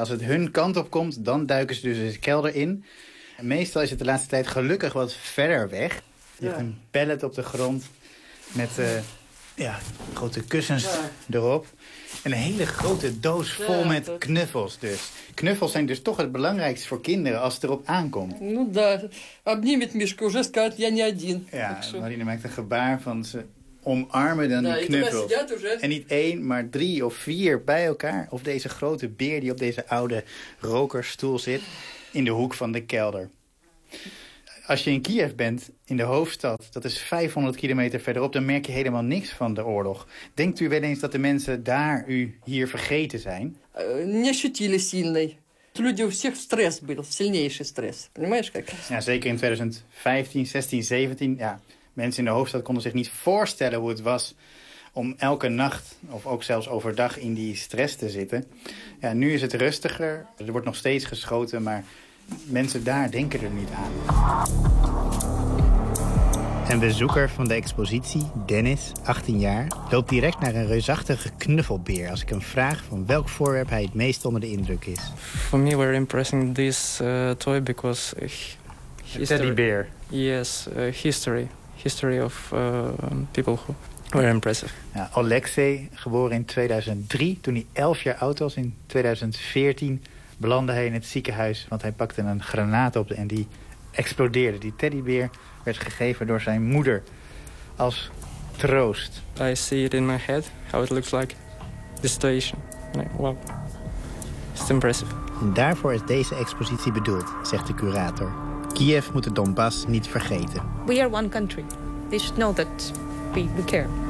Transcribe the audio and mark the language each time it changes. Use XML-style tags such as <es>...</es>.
<nl>Als het hun kant op komt, dan duiken ze dus in de kelder in. En meestal is het de laatste tijd gelukkig wat verder weg. Je hebt een pallet op de grond met grote kussens erop. Een hele grote doos vol met knuffels dus. Knuffels zijn dus toch het belangrijkste voor kinderen als het erop aankomt.</nl> <ru>Ну да, обнимет Мишку, уже скажет, я не один.</ru> <nl>Ja, Marina maakt een gebaar van ze omarmen dan die knuffels. En niet één, maar drie of vier bij elkaar. Of deze grote beer die op deze oude rokersstoel zit in de hoek van de kelder. Als je in Kiev bent, in de hoofdstad, dat is 500 kilometer verderop, dan merk je helemaal niks van de oorlog. Denkt u wel eens dat de mensen daar u hier vergeten zijn? Ja, zeker in 2015, 16, 17. Ja, mensen in de hoofdstad konden zich niet voorstellen hoe het was om elke nacht of ook zelfs overdag in die stress te zitten. Ja, nu is het rustiger. Er wordt nog steeds geschoten, maar mensen daar denken er niet aan. Een bezoeker van de expositie, Dennis, 18 jaar, loopt direct naar een reusachtige knuffelbeer als ik hem vraag van welk voorwerp hij het meest onder de indruk is.</nl> <en>For me, we're impressing this toy because teddy bear. Yes, history. History of people who were impressive.</en> <nl>Ja, Alexei, geboren in 2003, toen hij 11 jaar oud was, in 2014 belandde hij in het ziekenhuis, want hij pakte een granaat op en die explodeerde. Die teddybeer werd gegeven door zijn moeder als troost.</nl> <en>I see it in my head, how it looks like, the situation. Wow, it's impressive.</en> <nl>En daarvoor is deze expositie bedoeld, zegt de curator. Kiev moet de Donbass niet vergeten.</nl> <en>We are one country. They should know that we care.</en>